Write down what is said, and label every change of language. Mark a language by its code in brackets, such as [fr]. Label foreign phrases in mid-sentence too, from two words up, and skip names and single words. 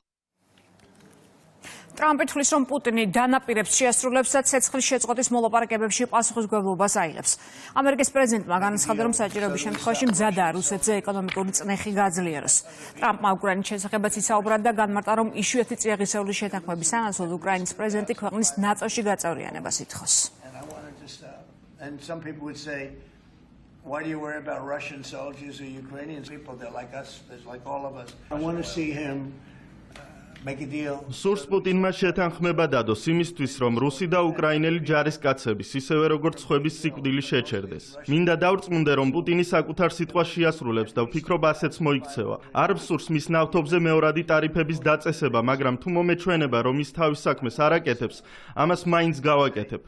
[ka] ტრამპი თვლის, რომ პუტინი დანაპირებს შეასრულებს და ცეცხლის შეწყვეტის მოლაპარაკებებში პასუხისმგებლობას აიღებს. ამერიკის პრეზიდენტმა განაცხადა, რომ საჭიროების შემთხვევაში მზადაა რუსეთზე ეკონომიკური წნეხი გააძლიეროს. ტრამპმა უკრაინის შესახებაც ისაუბრა და განმარტა, რომ იშვიათი წიაღისეული შეთანხმების სანაცვლოდ უკრაინის პრეზიდენტი ქვეყნის ნატოში გაწევრიანებას ითხოვს. [en] Why do you worry about Russian soldiers or Ukrainian people? They're like us. They're like all of us. I want to see him [ka] სურს პუტინმა შეთანხმება დადოს იმისთვის, რომ რუსი და უკრაინელი ჯარისკაცების, ისევე როგორც სხვების სიკვდილი შეჩერდეს. მინდა დავრწმუნდე, რომ პუტინი საკუთარ სიტყვას შეასრულებს და ვფიქრობ ასეც მოიქცევა. არ მსურს მის ნავთობზე მეორადი ტარიფების დაწესება, მაგრამ თუ მომეჩვენება, რომ ის თავის საქმეს არ აკეთებს, ამას მაინც გავაკეთებ.